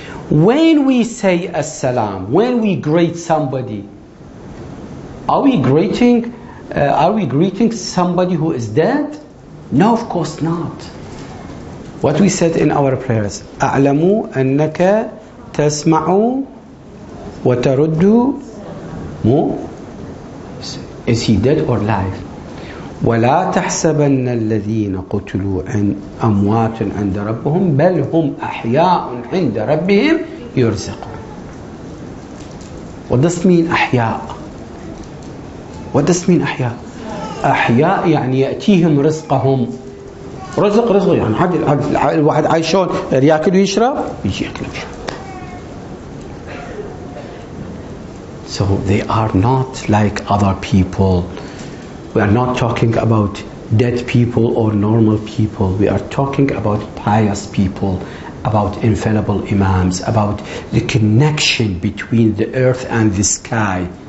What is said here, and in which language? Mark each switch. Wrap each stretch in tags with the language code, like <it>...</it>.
<en>When we say Assalam, when we greet somebody, are we greeting somebody who is dead? No, of course not. What we said in our prayers,</en> <ar>أعلم أنك تسمع وترد مو.</ar> <en>Is he dead or alive?</en> <ar>ولا تحسبن الذين قتلوا أموات عند ربهم بل هم أحياء عند ربهم يرزقون.</ar> <en>What does it mean أحياء? What does it mean</en> <ar>أحياء؟ أحياء يعني يأتيهم رزقهم. رزق يعني الواحد عايشون يأكل ويشرب يجي يأكل ويشرب.</ar> <en>So they are not like other people. We are not talking about dead people or normal people. We are talking about pious people, about infallible imams, about the connection between the earth and the sky.</en>